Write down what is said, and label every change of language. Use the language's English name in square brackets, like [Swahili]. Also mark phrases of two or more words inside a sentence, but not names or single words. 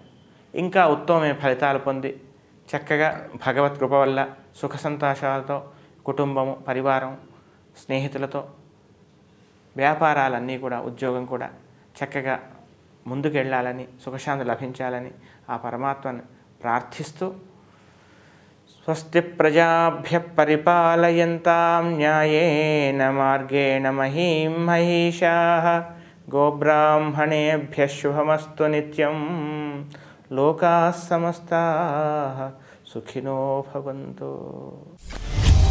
[Telugu] ఇంకా ఉత్తమమైన ఫలితాలు పొంది చక్కగా భగవత్ కృప వల్ల సుఖ సంతోషాలతో కుటుంబము, పరివారం, స్నేహితులతో వ్యాపారాలన్నీ కూడా, ఉద్యోగం కూడా చక్కగా ముందుకెళ్ళాలని, సుఖశాంతి లభించాలని ఆ పరమాత్మను ప్రార్థిస్తూ [Sanskrit] స్వస్తి ప్రజాభ్య పరిపాలయంతాం న్యాయేన మార్గేణ మహీం మహిషాః గోబ్రాహ్మణేభ్య శుభమస్తు నిత్యం లోకాః సమస్తాః సుఖినో భవంతు.